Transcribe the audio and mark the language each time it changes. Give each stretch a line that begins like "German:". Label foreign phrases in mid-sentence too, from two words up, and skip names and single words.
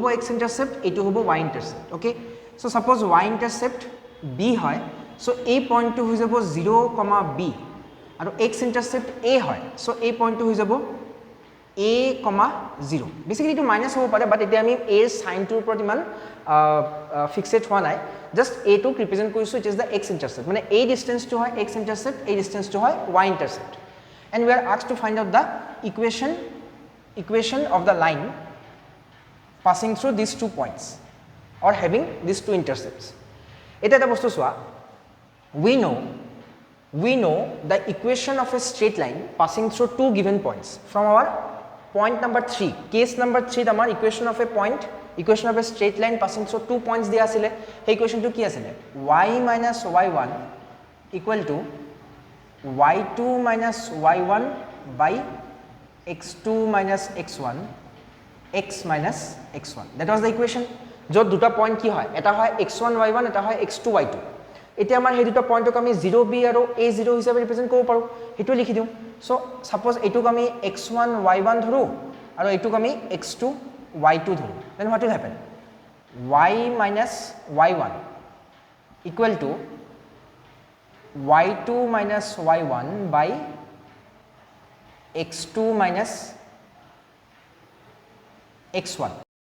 English: x intercept
Assamese: এইটো হ'ব
English: y intercept okay so suppose y intercept b
Assamese: হয় চ' এই পইণ্টটো হৈ যাব 0, বি আৰু
English: x intercept
Assamese: এ হয় চ' এই পইণ্টটো হৈ যাব a, 0 বেচিকেলি এইটো মাইনাছ হ'ব পাৰে বাট এতিয়া আমি এৰ চাইনটোৰ ওপৰত ইমান ফিক্সেড হোৱা নাই জাষ্ট এটোক ৰিপ্ৰেজেণ্ট কৰিছোঁ
English: it is the x intercept
Assamese: মানে এই ডিষ্টেঞ্চটো হয়
English: x intercept
Assamese: এই ডিষ্টেঞ্চটো হয়
English: y intercept and we are asked to find out the equation of the line passing through this two points or having this two intercepts
Assamese: এতিয়া এটা বস্তু চোৱা
English: we know the equation of a straight line passing through two given points from our point number 3 case number 3 amar equation of a straight line passing through two points
Assamese: দিয়া আছিল হয়
English: equation to
Assamese: কি আছিল
English: y minus y1 equal to y2 minus y1 by x2 minus x1 x minus x1 that was the equation
Assamese: য'ত দুটা
English: point
Assamese: কি হয় এটা হয়
English: x1
Assamese: y1 এটা হয় x2 y2 এতিয়া আমাৰ সেই দুটা পইণ্টক আমি 0b আৰু a0 হিচাপে ৰিপ্ৰেজেণ্ট কৰিব পাৰোঁ সেইটো লিখি দিওঁ
English: so suppose
Assamese: এইটোক আমি x1 y1 ধৰোঁ আৰু এইটোক আমি x2 y2 ধৰোঁ
English: then what will happen y minus y1 equal to y2 minus y1 by x2 minus x1